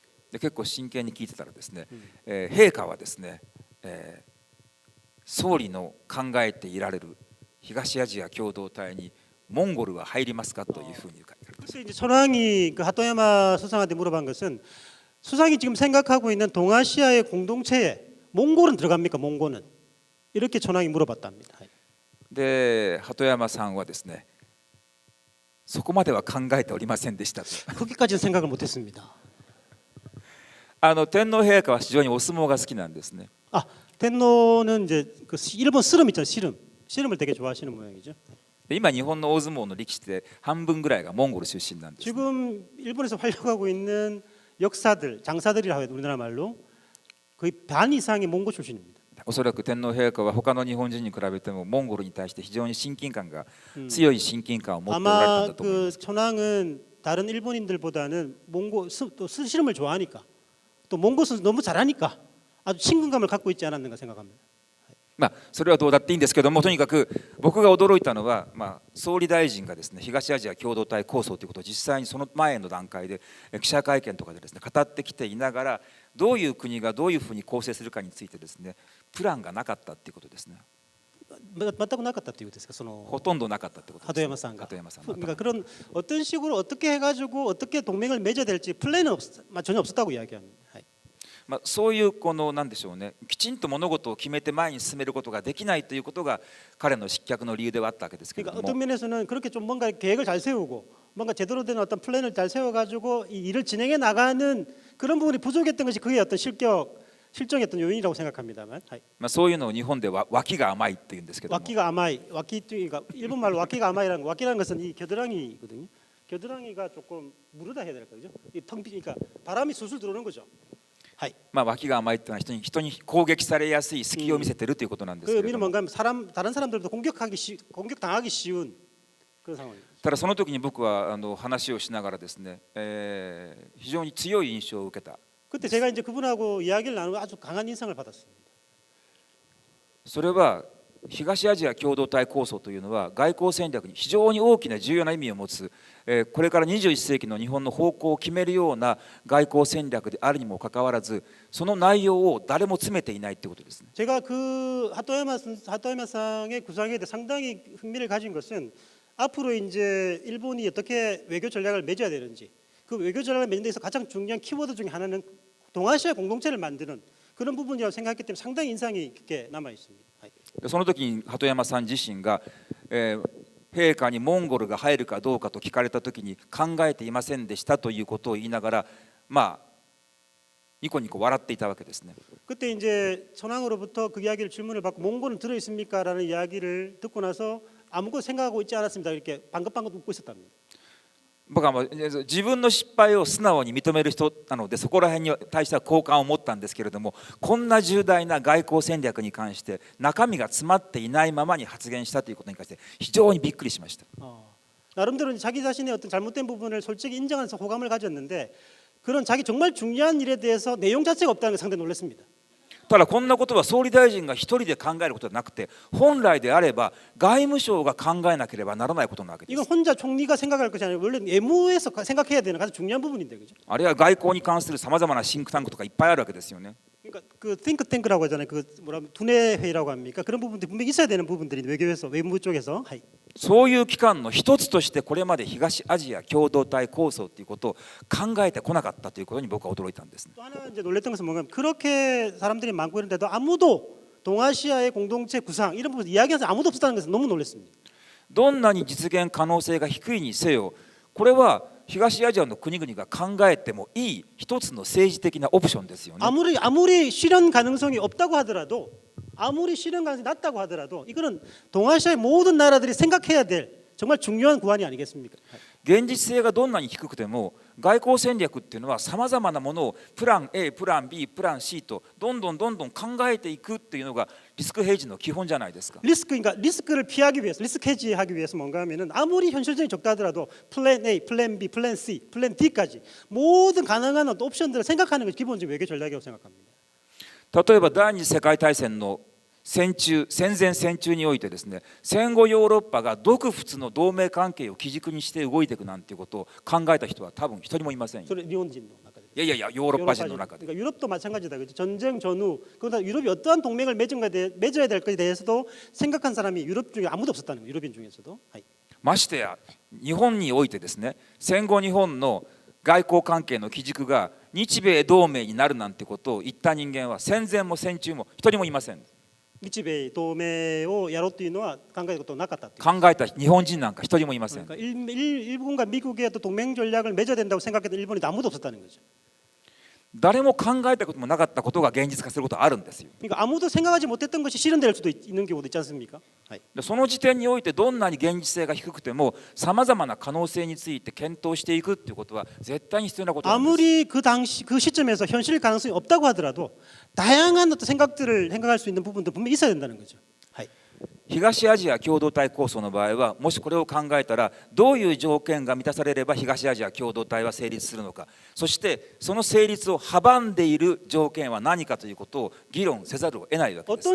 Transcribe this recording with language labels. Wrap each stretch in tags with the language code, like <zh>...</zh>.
<ja>で結構真剣に聞いてたらですね、陛下はですね、総理の考えていられる東アジア共同体にモンゴルは入りますかというふうに書いてあります。</ja> <ko>그래서 이제 천황이 그 하토야마 수상한테 물어본 것은 수상이 지금 생각하고 있는 동아시아의 공동체에 몽골은 들어갑니까? 몽골은 이렇게 천황이 물어봤답니다.</ko> <ja>で鳩山さんはですね、そこまでは考えておりませんでしたと。</ja> <ko>거기까지는 생각을 못했습니다.</ko> <ja>天皇陛下は非常にお相撲が好きなんですね。</ja> <ko>아 텐노는 이제 그 일본 씨름 있잖아요. 씨름을 되게 좋아하시는 모양이죠.</ko> <ja>で今日本の大相撲の力士で半分ぐらいがモンゴル出身なんです。</ja> <ko>지금 일본에서 활약하고 있는 역사들, 장사들이라고 해요. 우리나라 말로 거의 반 이상이 몽고 출신입니다.</ko> <ja>おそらく天皇陛下は他の日本人に比べてもモンゴルに対して非常に強い親近感を持っておられたん</ja> <ko>아마</ko> <ja>だと思いま 그 す。</ja> <ko>천황은 다른 일본인들보다는 몽고 또 씨름을 좋아하니까 또 몽고 선수 너무 잘하니까 아주 친근감을 갖고 있지 않았는가 생각합니다.</ko> <ja>それはどうだっていいんですけども、とにかく僕が驚いたのは、総理大臣がですね、東アジア共同体構想ということを実際にその前の段階で記者会見とかでですね語ってきていながら、どういう国がどういうふうに構成するかについてですねプランがなかったっていうことですね。全くなかったということですか? ほとんどなかったってことです。</ja> <ko>하토야마상가. 그러니까 그런 어떤 식으로 어떻게 해가지고 어떻게 동맹을 맺어야 될지 플랜은 전혀 없었다고 이야기합니다.</ko> <ja>そういうこのなんでしょうね、きちんと物事を決めて前に進めることができないということが彼の失脚の理由ではあったわけですけれども、</ja> <ko>그러니까 어떤 면에서는 그렇게 좀 뭔가 계획을 잘 세우고 뭔가 제대로 된 어떤 플랜을 잘 세워가지고 이 일을 진행해 나가는 그런 부분이 부족했던 것이 그의 어떤 실정의 어떤 요인이라고 생각합니다만.</ko> <ja>そういうのを日本では脇が甘いっていうんですけども、</ja> <ko>와키가 아마이, 그러니까 일본 말로 와키가 아마이라는 거, 와키라는 것은 이 겨드랑이거든요. 겨드랑이가 조금 무르다 해야 될까, 그죠? 이 텅 비니까 바람이 술술 들어오는 거죠.</ko> <ja>脇が甘いっていうのは人に攻撃されやすい隙を見せてるということなんです 그 けれ</ja> <ko>의미는</ko> <ja>ども、</ja> <ko>뭔가 다른 사람들도 공격당하기 쉬운 그런 상황입니다.</ko> <ja>ただその時に僕は話をしながらですね、非常に強い印象を受けた。</ja> <ko>그때 제가 이제 그분하고 이야기를 나누고 아주 강한 인상을 받았습니다.</ko> <ja>それは東アジア共同体構想というのは外交戦略に非常に大きな重要な意味を持つ、これから21世紀の日本の方向を決めるような外交戦略であるにもかかわらず、その内容を誰も詰めていないということですね。</ja> <ko>제가 그 하토야마상의 구상에 대해 상당히 흥미를 가진 것은 앞으로 이제 일본이 어떻게 외교 전략을 맺어야 되는지, 그 외교 전략을 맺는 데서 가장 중요한 키워드 중에 하나는 동아시아 공동체를 만드는 그런 부분이라고 생각했기 때문에 상당히 인상이 깊게 남아 있습니다.</ko> <ja>その時に鳩山さん自身が、陛下にモンゴルが入るかどうかと聞かれた時に考えていませんでしたということを言いながら、まあニコニコ笑っていたわけですね。</ja> <ko>그때 이제 천황으로부터 그 이야기를 질문을 받고 몽골은 들어 있습니까라는 이야기를 듣고 나서 아무것도 생각하고 있지 않았습니다. 이렇게 방긋방긋 웃고 있었답니다.</ko> <ja>僕は自分の失敗を素直に認める人なので、そこら辺に対しては好感を持ったんですけれども、こんな重大な外交戦略に関して中身が詰まっていないままに発言したということに関して非常にびっくりしました。</ja> <ko>나름대로 자기 자신의 어떤 잘못된 부분을 솔직히 인정하면서 호감을 가졌는데, 그런 자기 정말 중요한 일에 대해서 내용 자체가 없다는 게 상당히 놀랐습니다.</ko> <ja>ただこんなことは総理大臣が一人で考えることではなくて、本来であれば外務省が考えなければならないことなわけです。</ja> <ko>이건 혼자 총리가 생각할 것이 아니라 원래 내무에서 생각해야 되는 가장 중요한 부분인데, 그죠?</ko> <ja>あるいは外交に関するさまざまなシンクタンクとかいっぱいあるわけですよね。</ja> <ko>그러니까 그 띵크탱크라고 하잖아요. 그 뭐라 두뇌 회의라고 합니까? 그런 부분들이 분명히 있어야 되는 부분들이 외교에서 외무 쪽에서.</ko> <ja>そういう機関の一つとしてこれまで東アジア共同体構想ということを考えてこなかったということに僕は驚いたんです。</ja> <ko>또 하나 이제 놀랬던 것은 뭔가, 그렇게 사람들이 많고 있는데도 아무도 동아시아의 공동체 구상 이런 부분 이야기하는 사람 아무도 없었다는 것은 너무 놀랐습니다.</ko> <ja>どんなに実現可能性が低いにせよ、これは東アジアの国々が考えてもいい一つの政治的なオプションですよね。</ja> <ko>아무리 실현 가능성이 없다고 하더라도, 아무리 실현 가능성이 낮다고 하더라도 이거는 동아시아의 모든 나라들이 생각해야 될 정말 중요한 구안이 아니겠습니까?</ko> <ja>現実性がどんなに低くても外交戦略っていうのはさまざまなものをプラン A、プラン B、プラン C とどんどん考えていくっていうのがリスクヘッジの基本じゃないですか。</ja> <ko>그러니까 리스크를 피하기 위해서, 리스크 해지하기 위해서 뭔가 하면은 아무리 현실적인 적다 하더라도 플랜 A, 플랜 B, 플랜 C, 플랜 D까지 모든 가능한 어떤 옵션들을 생각하는 것이 기본적인 외교 전략이라고 생각합니다.</ko> <ja>例えば第二次世界大戦の戦前戦中においてですね、戦後ヨーロッパが独仏の同盟関係を基軸にして動いていくなんていうことを考えた人は多分一人もいませんよ。それ日本人の中で。いやヨーロッパ人の中で。</ja> <ko>그러니까 유럽도 마찬가지다. 그죠? 전쟁 전후 그러다 유럽이 어떠한 동맹을 맺어야 될 것에 대해서도 생각한 사람이 유럽 중에 아무도 없었다는 거예요. 유럽인 중에서도.</ko> <ja>ましてや日本においてですね、戦後日本の外交関係の基軸が日米同盟になるなんてことを言った人間は戦前も戦中も一人もいません。日米同盟をやろうというのは考えたことなかったっていう。考えた日本人なんか一人もいません。</ja> <ko>그러니까 일본과 미국의 어떤 동맹 전략을 맺어야 된다고 생각했던 일본이 아무도 없었다는 거죠.</ko> <ja>誰も考えたこともなかったことが現実化することはあるんですよ。</ja> <ko>그러니까 아무도 생각하지 못했던 것이 실현될 수도 있는 경우도 있지 않습니까?</ko> <ja>でその時点においてどんなに現実性が低くてもさまざまな可能性について検討していくっていうことは絶対に必要なことなんです。</ja> <ko>아무리 그 당시 그 시점에서 현실 가능성이 없다고 하더라도 다양한 어떤 생각들을 생각할 수 있는 부분도 분명히 있어야 된다는 거죠.</ko> <ja>東アジア共同体構想の場合はもしこれを考えたらどういう条件が満たされれば東アジア共同体は成立するのか、そしてその成立を阻んでいる条件は何かということを議論せざるを得ないわけです。</ja>